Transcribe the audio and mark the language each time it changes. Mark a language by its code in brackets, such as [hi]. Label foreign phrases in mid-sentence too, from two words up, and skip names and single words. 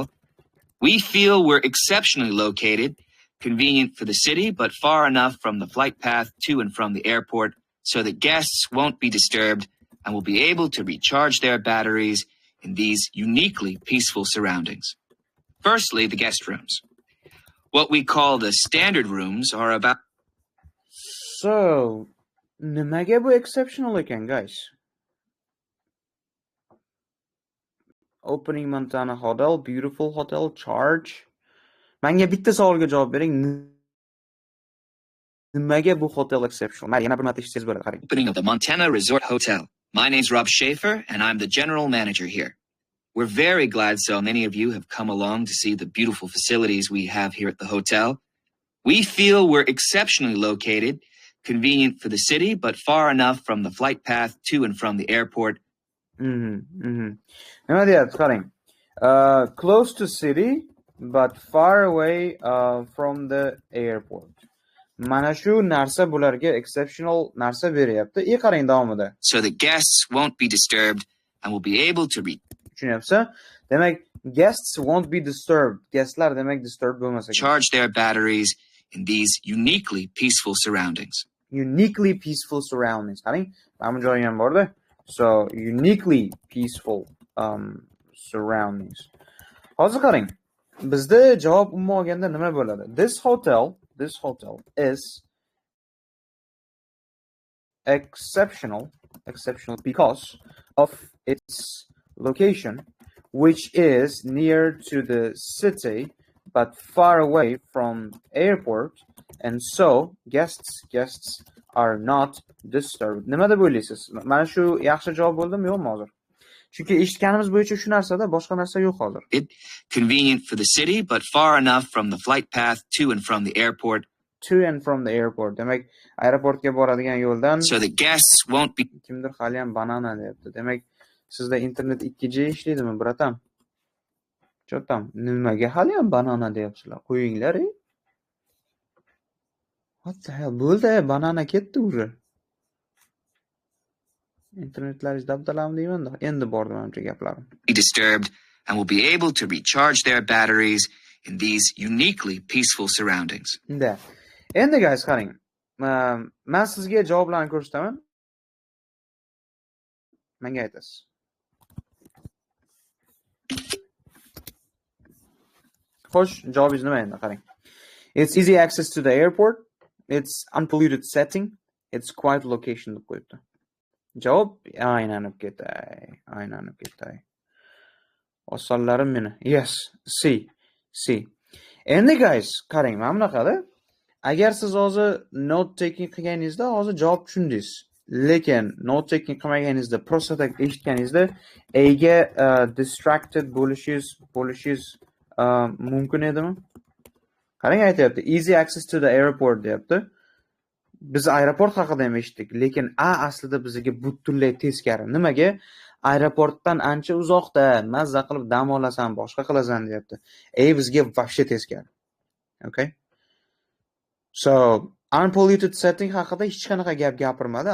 [en] We feel we're exceptionally located, convenient for the city, but far enough from the flight path to and from the airport so that guests won't be disturbed and will be able to recharge their batteries in these uniquely peaceful surroundings. Firstly, the guest rooms. What we call the standard rooms are about... So, [uz] nimaga bu exceptional ekan, guys? [en] Opening Montana Hotel, beautiful hotel, charge. [uz] Menga bitta savolga javob bering. Nimaga bu hotel exceptional? Men yana bir marta eshitsangiz bo'ladi, qarang. [en] Opening of the Montana Resort Hotel. My name's Rob Schaefer, and I'm the general manager here. We're very glad so many of you have come along to see the beautiful facilities we have here at the hotel. We feel we're exceptionally located, convenient for the city, but far enough from the flight path to and from the airport. [uz] Nima deyapti, qarang. [en] Close to city, but far away from the airport. [uz] Mana shu narsa bularga exceptional narsa beryapti. Qarang davomida. [en] So the guests won't be disturbed and will be able to reach. [uz] Tushunyapsiz? Demak, [en] guests won't be disturbed. [uz] Guestlar demak disturb bo'lmas ekan. [en] Charge their batteries in these uniquely peaceful surroundings. Uniquely peaceful surroundings. [uz] Qarang, mana bu joyi ham bor-da. [en] So, uniquely peaceful surroundings. [uz] Hozir qarang. Bizda javob umuman olganda nima bo'ladi? [en] This hotel is exceptional because of its location, which is near to the city but far away from airport, and so guests are not disturbed. [uz] Nima deb o'ylaysiz? Mana shu yaxshi javob bo'ldimi, yo'qmi hozir? Chunki eshitganimiz bo'yicha shu narsada, boshqa narsa yo'q hozir. [en] Convenient for the city, but far enough from the flight path to and from the airport. To and from the airport. [uz] Demak, aeroportga boradigan yo'ldan. [en] So the guests won't be. [uz] Kimdir hali ham banana deyapti. Demak, sizda internet 2G ishlaydimi, bratam? Cho'tam, nimaga hali ham banana deyapsizlar? Qo'yinglar, [en] What the hell? [uz] Bo'ldi, banana ketdi uri. Internetlaringiz dabdalam deyman-da. Endi bordi menimcha gaplarim. [en] Be disturbed and will be able to recharge their batteries in these uniquely peaceful surroundings. [uz] Endi guys, qarang. Men sizga javoblarni ko'rsataman. Menga aytasiz. Xo'sh, javobingiz nima endi? Qarang. [en] It's easy access to the airport. It's unpolluted setting. It's quiet location [uz] deb qo'yibdi. Javob aylanib ketay. Osonlarim meni. Yes, C. Endi guys, qarang, mana bunaqada. Agar siz hozir [en] note taking [uz] qilganingizda, hozir javob tushundingiz. Lekin [en] note taking [uz] qilmaganingizda, [ru] просто так [uz] eshitganingizda, ga distracted bo'lishingiz mumkin edimi? Qarang, aytayapti, [en] easy access to the airport deyapti. [uz] Biz aeroport haqida ham eshitdik, lekin aslida bizga butunlay teskari. Nimaga? Aeroportdan ancha uzoqda, mazza qilib dam olasan, boshqa qilasan deyapti. Bizga vobshe teskari. Okay? So, [en] unpolluted setting [uz] haqida hech qanaqa gap gapirmadi.